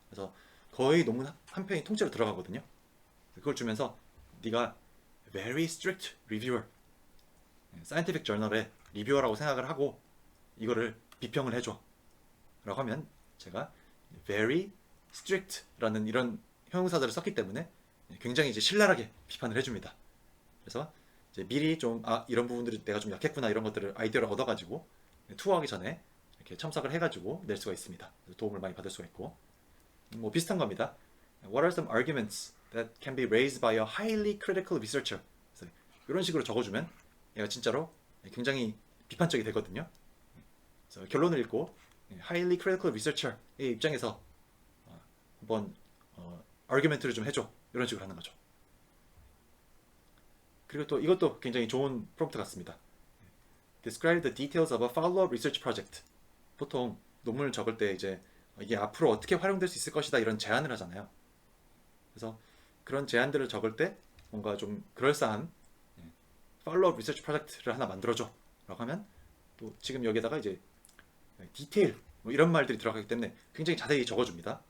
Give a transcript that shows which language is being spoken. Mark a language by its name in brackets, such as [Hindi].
[Korean] 그래서 거의 논문 한 편이 통째로 들어가거든요. 그걸 주면서 네가 [English] very strict reviewer, [Korean] 사이언티픽 저널의 리뷰어라고 생각을 하고 이거를 비평을 해줘 라고 하면, 제가 [English] very strict [Korean] 라는 이런 형용사들을 썼기 때문에 굉장히 이제 신랄하게 비판을 해줍니다. 그래서 이제 미리 좀 이런 부분들이 내가 좀 약했구나 이런 것들을 아이디어를 얻어가지고 투어하기 전에 이렇게 첨삭을 해가지고 낼 수가 있습니다. 도움을 많이 받을 수가 있고, 뭐 비슷한 겁니다. [English] What are some arguments that can be raised by a highly critical researcher? [Korean] 그래서 이런 식으로 적어주면 얘가 진짜로 굉장히 비판적이 되거든요. 그래서 결론을 읽고 [English] highly critical researcher [Korean] 의 입장에서 한번 [English] argument [Korean] 를 좀 해줘, 이런 식으로 하는 거죠. 그리고 또 이것도 굉장히 좋은 프롬프트 같습니다. [English] Describe the details of a follow-up research project. [Korean] 보통 논문을 적을 때 이제 이게 앞으로 어떻게 활용될 수 있을 것이다 이런 제안을 하잖아요. 그래서 그런 제안들을 적을 때 뭔가 좀 그럴싸한 [English] follow-up research project [Korean] 를 하나 만들어줘 라고 하면, 또 지금 여기다가 이제 디테일 뭐 이런 말들이 들어가기 때문에 굉장히 자세히 적어줍니다.